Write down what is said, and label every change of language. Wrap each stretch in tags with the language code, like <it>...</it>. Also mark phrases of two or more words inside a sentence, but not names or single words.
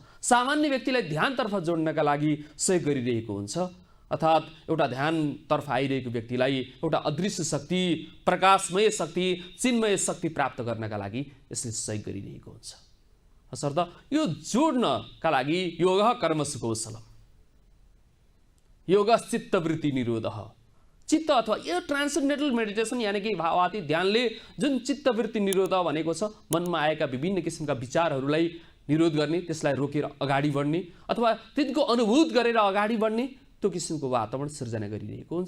<ne>सामान्य व्यक्तिलाई ध्यानतर्फ जोड्नका लागि सहयोग गरिरहेको हुन्छ, अर्थात् एउटा ध्यानतर्फ आइरहेको व्यक्तिलाई एउटा अदृश्य शक्ति, प्रकाशमय शक्ति, चिन्मय शक्ति प्राप्त गर्नका लागि यसले सहयोग गरिरहेको हुन्छ। तसर्थ यो जोड्नका लागि</ne> <sa>योग कर्मसु कौशलम, योग चित्तवृत्ति निरोधः।</sa> <ne>चित्त अथवा यो</ne> <en>transcendental meditation</en> <ne>यानि कि भावातीत ध्यानले जुन चित्तवृत्ति निरोध भनेको छ, मनमा आएका विभिन्न किसिमका विचारहरूलाई निरोध गर्ने, त्यसलाई रोकेर अगाडि बढ्ने अथवा तिनको अनुभूत गरेर अगाडि बढ्ने, त्यो किसिमको वातावरण सिर्जना गरिरहेको हुन्छ।</ne>